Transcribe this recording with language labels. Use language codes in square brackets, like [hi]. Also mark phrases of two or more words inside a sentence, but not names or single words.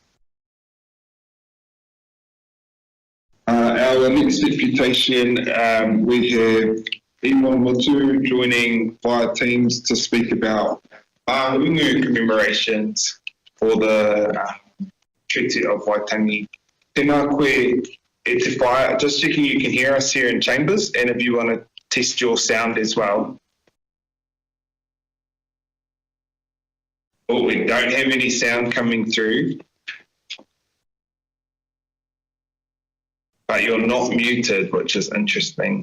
[en] Our next deputation, we have Iwan Motu joining via Teams to speak about Ahungu commemorations for the Treaty of Waitangi. [mi] Tēnā koe e te whaia. [en] Just checking you can hear us here in chambers, and if you want to test your sound as well. Oh, we don't have any sound coming through. But you're not muted, which is interesting.